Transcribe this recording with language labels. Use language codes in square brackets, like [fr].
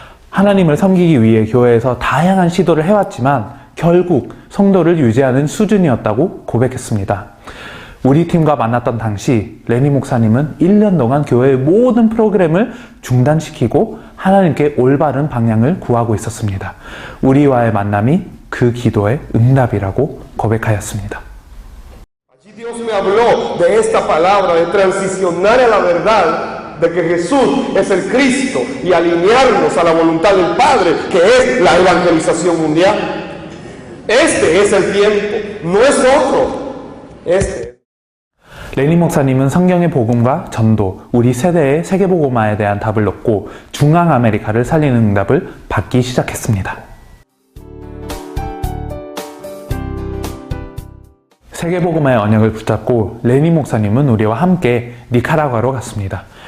[ko] 하나님을 섬기기 위해 교회에서 다양한 시도를 해왔지만 결국 성도를 유지하는 수준이었다고 고백했습니다. 우리 팀과 만났던 당시 레닌 목사님은 1년 동안 교회의 모든 프로그램을 중단시키고 하나님께 올바른 방향을 구하고 있었습니다. 우리와의 만남이 그 기도의 응답이라고 고백하였습니다. [es] Allí Dios me habló de esta palabra, de transicionar a la verdad de que Jesús es el Cristo y alinearnos a la voluntad del Padre, que es la evangelización mundial. Este es el tiempo, no es otro. Este. [ko] 레닌 목사님은 성경의 복음과 전도, 우리 세대의 세계복음화에 대한 답을 얻고 중앙아메리카를 살리는 응답을 받기 시작했습니다. 세계복음화의 언약을 붙잡고 레닌 목사님은 우리와 함께 니카라과로 갔습니다.